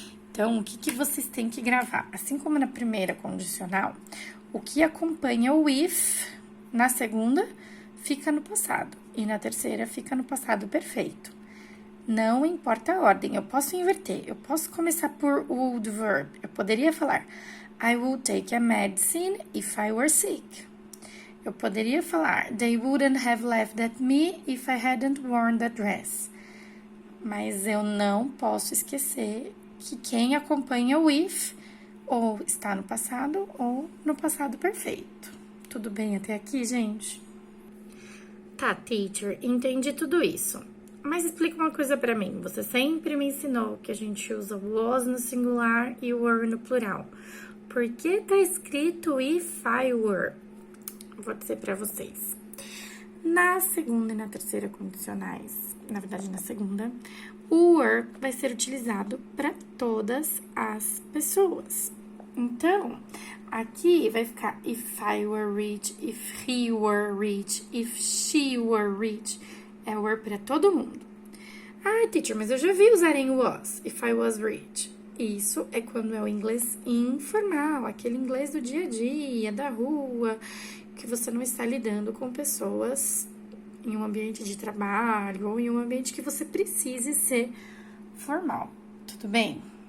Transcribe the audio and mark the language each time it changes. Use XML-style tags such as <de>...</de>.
<pt>Então, o que vocês têm que gravar? Assim como na primeira condicional, o que acompanha o if na segunda fica no passado e na terceira fica no passado perfeito. Não importa a ordem, eu posso inverter, eu posso começar por would verb. Eu poderia falar,</pt> <en>I would take a medicine if I were sick.</en> <pt>Eu poderia falar,</pt> <en>they wouldn't have laughed at me if I hadn't worn that dress.</en> <pt>Mas eu não posso esquecer que quem acompanha o if ou está no passado ou no passado perfeito. Tudo bem até aqui, gente? Tá, teacher, entendi tudo isso. Mas explica uma coisa pra mim. Você sempre me ensinou que a gente usa was no singular e were no plural. Por que tá escrito</pt> <en>if I were?</en> <pt>Vou dizer pra vocês. Na segunda e na terceira condicionais, na verdade na segunda, o were vai ser utilizado para todas as pessoas. Então, aqui vai ficar</pt> <en>if I were rich, if he were rich, if she were rich.</en> <pt>É were para todo mundo. Ah, teacher, mas eu já vi usarem was,</pt> <en>if I was rich.</en> <pt>Isso é quando é o inglês informal, aquele inglês do dia a dia, da rua, que você não está lidando com pessoas em um ambiente de trabalho ou em um ambiente que você precise ser formal. Tudo bem?</pt>